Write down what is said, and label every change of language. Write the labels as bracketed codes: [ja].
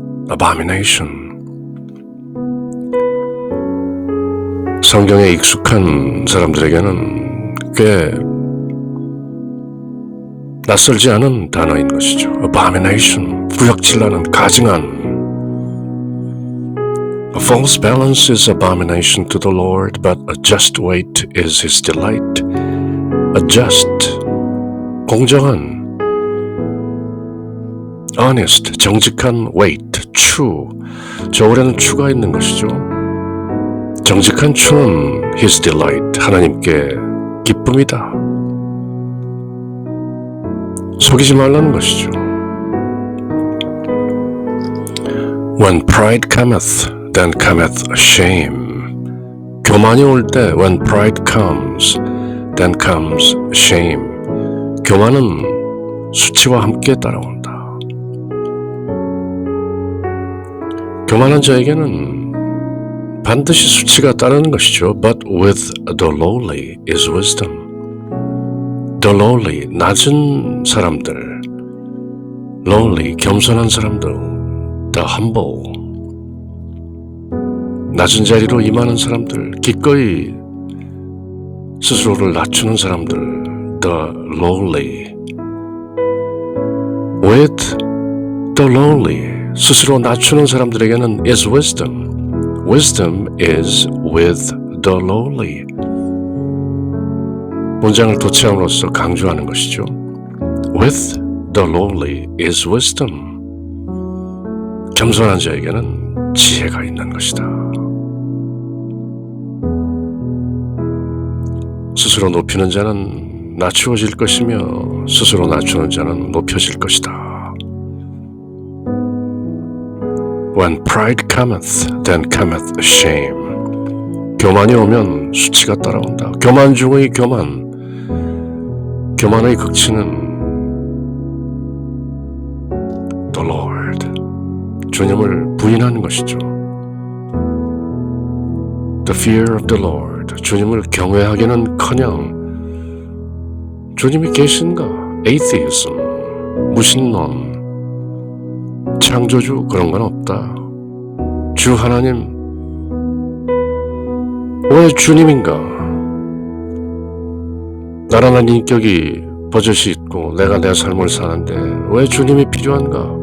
[en] abomination. [ko] 성경에 익숙한 사람들에게는 꽤 낯설지 않은 단어인 것이죠. abomination, 구역질나는 가증한. [en] A false balance is abomination to the Lord, but a just weight is his delight. A just, 공정한, honest, 정직한 weight, 추. [ko] 저울에는 추가 있는 것이죠. 정직한 추는 [en] his delight, [ko] 하나님께 기쁨이다. 속이지 말라는 것이죠. [en] When pride cometh, then cometh shame. [ko] 교만이 올 때 [en] when pride comes, then comes shame. [ko] 교만은 수치와 함께 따라온다. 교만한 자에게는 반드시 수치가 따르는 것이죠. [en] But with the lowly is wisdom. [ko] The lowly, 낮은 사람들, lowly, 겸손한 사람들, the humble, 낮은 자리로 임하는 사람들, 기꺼이 스스로를 낮추는 사람들, the lowly. [en] With the lowly, [ko] 스스로 낮추는 사람들에게는 [en] is wisdom. Wisdom is with the lowly. [ko] 문장을 도치함으로써 강조하는 것이죠. [en] With the lowly is wisdom. [ko] 겸손한 자에게는 지혜가 있는 것이다. 스스로 높이는 자는 낮추어질 것이며 스스로 낮추는 자는 높여질 것이다. [en] When pride cometh, then cometh shame. [ko] 교만이 오면 수치가 따라온다. 교만 중의 교만. 교만의 극치는 the Lord, 주님을 부인하는 것이죠. [en] The fear of the Lord, [ko] 주님을 경외하기는커녕 주님이 계신가? atheism, 무신론, 창조주 그런 건 없다. 주 하나님, 왜 주님인가? 나란한 인격이 버젓이 있고 내가 내 삶을 사는데 왜 주님이 필요한가?